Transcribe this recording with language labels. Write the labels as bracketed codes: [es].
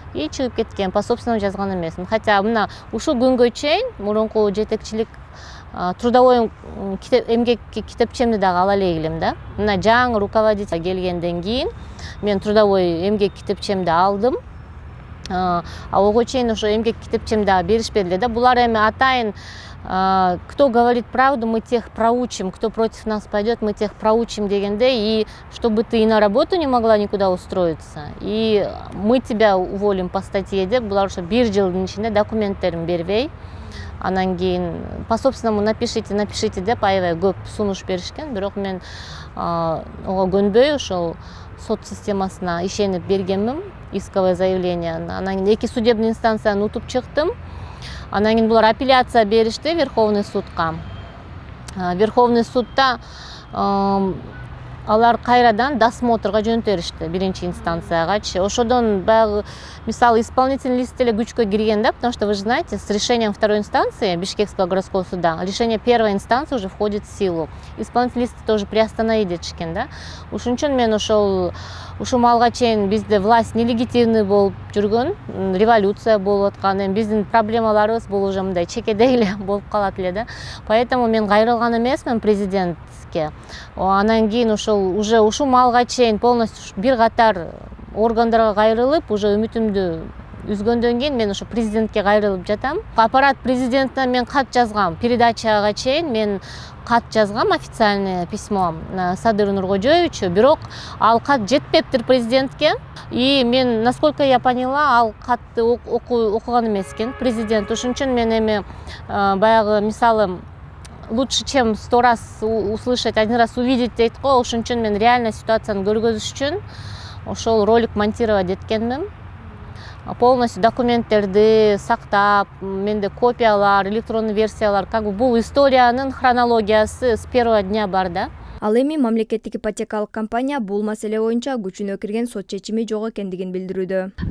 [ky] И чыгып кеткен, по собственному жазган эмесмин. Хотя мына ушул күнгө чейин мурунку жетекчилик трудовой эмгек китепчемди дагы ала элек элем да. Мына жаңы руководитель келгенден кийин мен трудовой эмгек китепчемди алдым. Ого чейин ошо эмгек китепчемди дагы беришпеди эле да. Булар эми атайын [ru] кто говорит правду, мы тех проучим, кто против нас пойдет, мы тех проучим дегенде, и чтобы ты и на работу не могла никуда устроиться, и мы тебя уволим по статье деп, [ky] булар ошо 1 жылдын ичинде документтерин бербей, анан кийин [ru] по собственному напишите [ky] деп аябай көп сунуш беришкен. Бирок мен ого көнбөй ошол сот системасына ишенип бергенмин исковое заявление. Анан кийин 2 судебный инстанцияны утуп чыктым. Анан кийин булар апелляция беришти Верховный судка. Верховный судта алар кайрадан досмотрга жөнөтөрүштү 1 инстанциягачы. Ошодон баягы мисалы [ru] исполнительный лист [ky] эле күчкө кирген да, [ru] потому что вы же знаете, с решением 2 инстанции Бишкекского городского суда решение 1 инстанции уже входит в силу. Исполнительный лист тоже приостановить [ky] дешкен да. Ушун үчүн мен ушул малга чейин бизде власть нелегитимный болуп жүргөн, революция болуп аткан, эми биздин проблемаларыбыз бул уже мындай чекедей эле болуп калат эле да. Поэтому мен кайрылган эмесмин президентке. Анан кийин ушул малга чейин полностью бир катар органдарга кайрылып, уже үмүтүмдү үзгөндөн кийин мен ошо президентке кайрылып жатам. Аппарат президентине мен кат жазгам, передачага чейин мен кат жазгам, официальное письмо Садыру Нуркожоевичу, бирок ал кат жетпептир президентке. И мен, [ru] насколько я поняла, [ky] ал катты окуган эмес экен президент. Ошон үчүн мен эми баягы мисалы [ru] лучше, чем 100 раз услышать, 1 раз увидеть [ky] дейт го. Ошон үчүн мен реально ситуацияны көргөзүш үчүн ошол ролик монтировать эткенмин. Полностью документтерди сактап, менде копиялар, электронный версиялар, как бы бул историянын хронологиясы [ru] с первого дня [ky] бар да. Ал эми мамлекеттик ипотекалык компания бул маселе боюнча күчүнө кирген сот чечими жок экендигин билдирүүдө.